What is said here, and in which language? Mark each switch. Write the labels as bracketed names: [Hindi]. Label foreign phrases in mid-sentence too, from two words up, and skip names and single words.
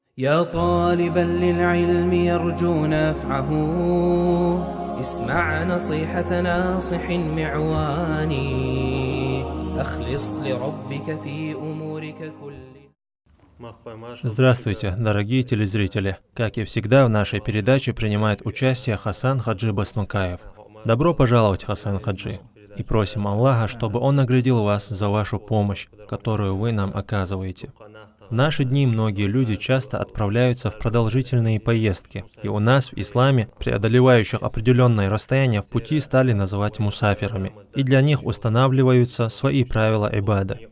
[Arabic] يا طالبا للعلم يرجو نفعه اسمع نصيحة ناصح معواني أخلص لربك في أمورك كلها. [Russian] Здравствуйте, дорогие телезрители! Как и всегда, в нашей передаче принимает участие Хасан Хаджи Басмакаев. Добро пожаловать, Хасан Хаджи! И просим Аллаха, чтобы Он наградил вас за вашу помощь, которую вы нам оказываете. В наши дни многие люди часто отправляются в продолжительные поездки, и у нас в исламе преодолевающих определенное расстояние в пути стали называть мусафирами, и для них устанавливаются свои правила ибады.